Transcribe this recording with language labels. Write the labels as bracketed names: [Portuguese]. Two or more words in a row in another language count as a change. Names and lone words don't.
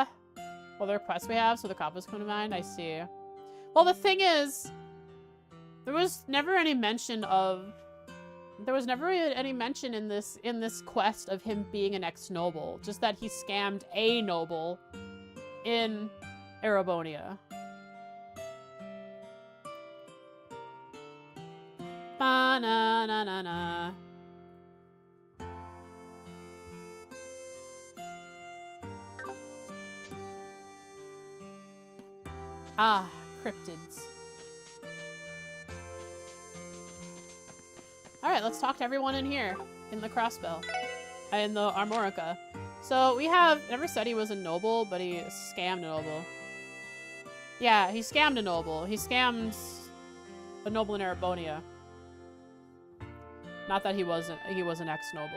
[English] Well, there are quests we have, so the coppers come to mind. I see. Well, the thing is, there was never any mention of... There was never any mention in this quest of him being an ex-noble. Just that he scammed a noble in Erebonia. Ba-na-na-na-na. Ah, cryptids. Alright, let's talk to everyone in here. In the Crossbell. In the Armorica. So, we have... Never said he was a noble, but he scammed a noble. Yeah, he scammed a noble. He scammed a noble in Erebonia. Not that he was an ex-noble.